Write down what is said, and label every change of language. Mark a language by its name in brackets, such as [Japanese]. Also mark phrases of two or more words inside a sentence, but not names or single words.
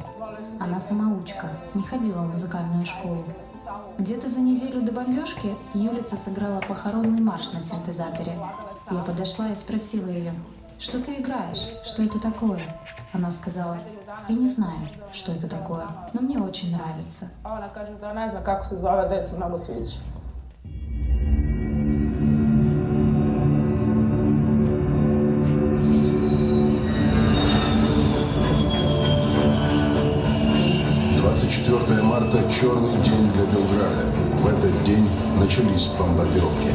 [Russian] Она самоучка, не ходила в музыкальную школу. Где-то за неделю до бомбежки Юлица сыграла похоронный марш на синтезаторе. Я подошла и спросила ее: «Что ты играешь? Что это такое?» Она сказала: «Я не знаю, что это такое, но мне очень нравится». [Serbian] Она kaže da ne zna kako se zove, da se mnogo sviđa. [Russian] Марта – черный день для Белграда. В этот день начались бомбардировки.